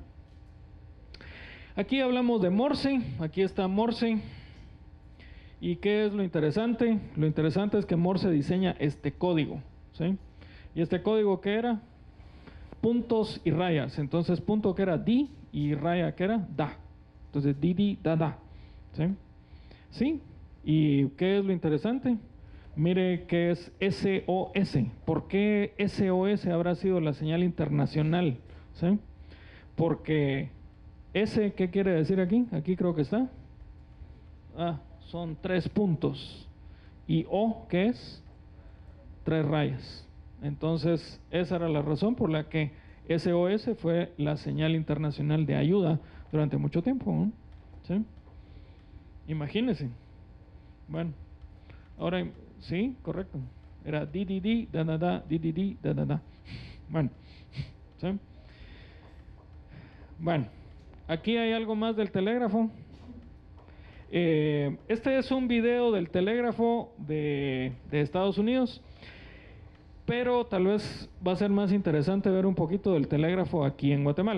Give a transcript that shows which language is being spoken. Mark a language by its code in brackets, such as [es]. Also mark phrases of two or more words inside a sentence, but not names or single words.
[es] Bueno, Aquí hablamos de Morse, aquí está Morse. ¿Y qué es lo interesante? Lo interesante es que Morse diseña este código, ¿sí? ¿Y este código qué era? Puntos y rayas. Entonces punto que era di y raya que era da. Entonces di, di, da, da. ¿Sí? ¿Sí? ¿Y qué es lo interesante? Mire qué es SOS. ¿Por qué SOS habrá sido la señal internacional? ¿Sí? Porque S, ¿qué quiere decir aquí? Aquí creo que está. Son 3 puntos. ¿Y O qué es? 3 rayas. Entonces, esa era la razón por la que SOS fue la señal internacional de ayuda durante mucho tiempo, ¿no? ¿Sí? Imagínense. Bueno, ahora, sí, correcto. Era di, di, di, da, da, da, di, di, di, da, da, da. Bueno, ¿sí? Bueno, aquí hay algo más del telégrafo. Este es un video del telégrafo de Estados Unidos, pero tal vez va a ser más interesante ver un poquito del telégrafo aquí en Guatemala.